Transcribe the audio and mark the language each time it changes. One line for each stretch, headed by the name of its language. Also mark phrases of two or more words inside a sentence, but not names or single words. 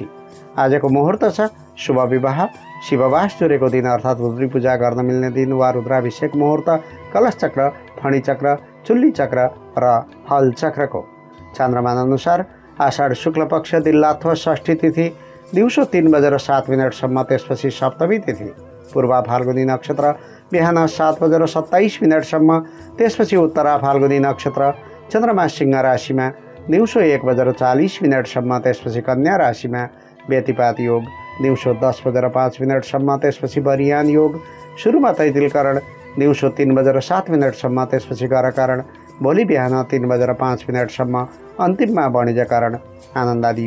Nepali: आजको मुहुर्त छ शुभ विवाह, शिववास जुरेको दिन अर्थात् रुद्री पूजा गर्न मिल्ने दिन वा रुद्राभिषेक मुहुर्त, कलश चक्र, फणी चक्र, चुल्ली चक्र र हल चक्रको। चान्द्रमान अनुसार आषाढ शुक्ल पक्ष दिल्लाथवा षष्ठी तिथि दिउँसो 3:07 त्यसपछि सप्तमी तिथि, पूर्वा फाल्गुनी नक्षत्र बिहान 7:27 त्यसपछि उत्तरा फाल्गुनी नक्षत्र, चन्द्रमा सिंह राशिमा दिउँसो 1:40 त्यसपछि कन्या राशिमा, व्यतिपात योग दिउँसो 10:05 त्यसपछि बरियान योग, सुरुमा तैतिलकरण दिउँसो 3:07 त्यसपछि गरकरण, भोलि बिहान 3:05 अन्तिममा वाणिज्यकरण, आनन्दादि